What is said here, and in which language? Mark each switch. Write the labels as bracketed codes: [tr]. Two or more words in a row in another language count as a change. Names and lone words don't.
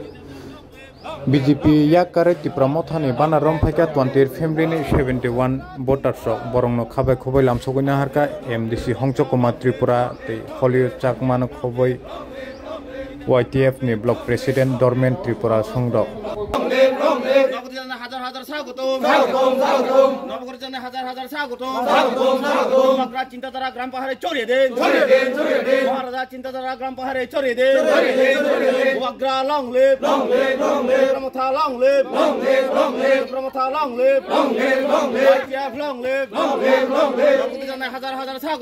[trp] BJP yakare Tripura mothani banarom phaika 20 family ni 71 voters borongno khabai khobai lamsogina harka MDC Hongchokoma Tripura te Hollywood chakmano khobai YTF ni [en] block president [trp] Dormen Tripura Songdo [bn] হাজার হাজার স্বাগতম নবগরজনে হাজার হাজার স্বাগতম মহারাজা চিন্তাধারা গ্রাম পাহাড়ে ছড়িয়ে দেন মহারাজা চিন্তাধারা গ্রাম পাহাড়ে ছড়িয়ে দেন ওয়াগ্রা [en] long live [bn] প্রমথা [en] long live [bn] প্রমথা [en] long live [bn] আইটিএফ [en] long live [bn] নবগরজনে হাজার হাজার স্বাগতম।